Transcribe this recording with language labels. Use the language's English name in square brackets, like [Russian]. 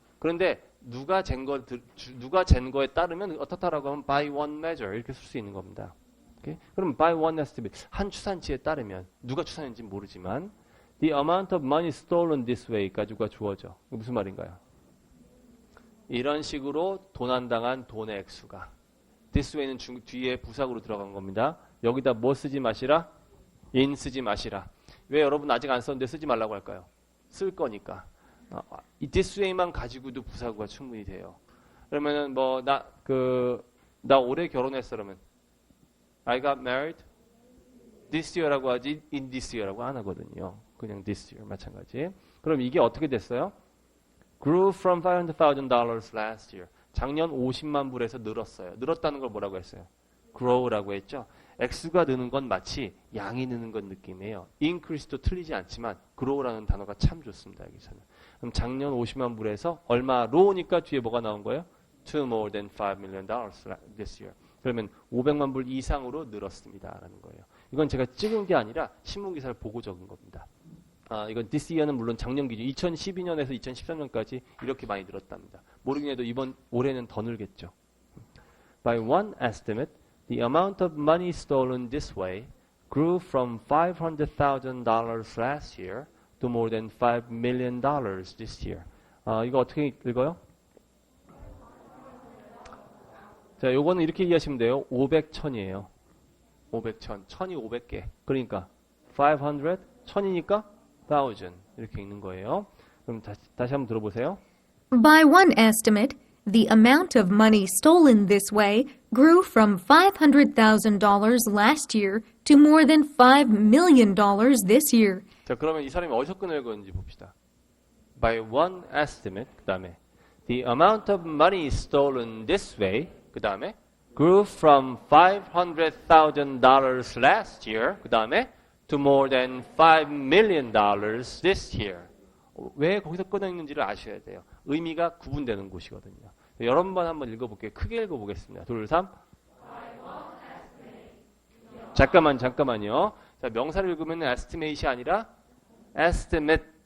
[Korean] 그런데 누가 잰 거에 따르면 어떻다라고 하면 [English] by one measure [Korean] 이렇게 쓸 수 있는 겁니다. 오케이? 그럼 [English] by one estimate [Korean] 한 추산치에 따르면 누가 추산했는지 모르지만 [English] the amount of money stolen this way [Korean] 까지가 주어져. 무슨 말인가요? 이런 식으로 도난당한 돈의 액수가 this way는 뒤에 부사구로 들어간 겁니다. 여기다 뭐 쓰지 마시라? in 쓰지 마시라. 왜 여러분 아직 안 썼는데 쓰지 말라고 할까요? 쓸 거니까. 이 this way만 가지고도 부사구가 충분히 돼요. 그러면은 나 올해 결혼했어 그러면 [English] I got married this year [Korean] 라고 하지 [English] in this year [Korean] 라고 안 하거든요. 그냥 this year 마찬가지. 그럼 이게 어떻게 됐어요? [English] grew from $500,000 last year. [Korean] 작년 50만 불에서 늘었어요. 늘었다는 걸 뭐라고 했어요? grow라고 했죠. 액수가 느는 건 마치 양이 느는 건 느낌이에요. increase도 틀리지 않지만 grow라는 단어가 참 좋습니다. 여기서는. 그럼 작년 50만 불에서 얼마로니까 뒤에 뭐가 나온 거예요? [English] to more than $5 million this year. [Korean] 그러면 500만 불 이상으로 늘었습니다. 라는 거예요. 이건 제가 찍은 게 아니라 신문기사를 보고 적은 겁니다. 이건 this year는 물론 작년 기준 2012년에서 2013년까지 이렇게 많이 늘었답니다. 모르긴 해도 올해는 더 늘겠죠. [English] By one estimate, the amount of money stolen this way grew from $500,000 last year to more than $5 million this year. [Korean] 이거 어떻게 읽어요? 자, 요거는 이렇게 이해하시면 돼요. 500, 1000이에요. 500, 1000. 1000이 500개. 그러니까 500, 1000이니까 1000. 이렇게 읽는 거예요. 그럼 다시 한번 들어보세요. [English] By one estimate, the amount of money stolen this way grew from $500,000 last year to more than $5 million this year. [Korean] 자, 그러면 이 사람이 어디서 끈을 그었는지 봅시다. [English] By one estimate, [Korean] 그 다음에 [English] the amount of money stolen this way, 그 다음에 grew from $500,000 last year, 그 다음에 to more than $5 million this year. [Korean] 왜 거기서 끊어 있는지를 아셔야 돼요. 의미가 구분되는 곳이거든요. 여러 번 한번 읽어볼게요. 크게 읽어보겠습니다. 둘, 3. 잠깐만요. 자, 명사를 읽으면 estimate이 아니라 estimate.